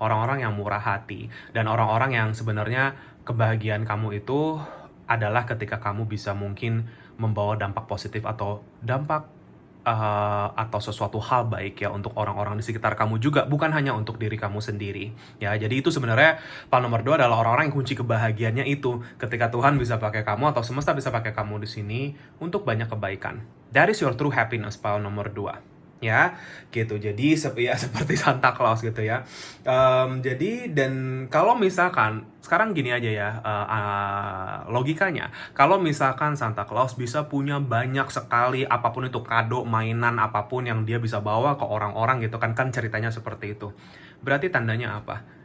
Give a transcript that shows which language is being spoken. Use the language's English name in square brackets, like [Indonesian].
[Indonesian] Orang-orang yang murah hati. Dan orang-orang yang sebenarnya kebahagiaan kamu itu adalah ketika kamu bisa mungkin membawa dampak positif atau dampak atau sesuatu hal baik ya untuk orang-orang di sekitar kamu juga, bukan hanya untuk diri kamu sendiri. Ya, jadi itu sebenarnya Paul nomor 2 adalah orang-orang yang kunci kebahagiaannya itu ketika Tuhan bisa pakai kamu atau semesta bisa pakai kamu di sini untuk banyak kebaikan. [English] That is your true happiness, Paul [Indonesian] nomor 2. Ya, gitu. Jadi ya seperti Santa Claus gitu ya. Jadi, dan kalau misalkan sekarang gini aja ya, logikanya, kalau misalkan Santa Claus bisa punya banyak sekali apapun itu, kado, mainan, apapun yang dia bisa bawa ke orang-orang gitu kan ceritanya seperti itu. Berarti tandanya apa?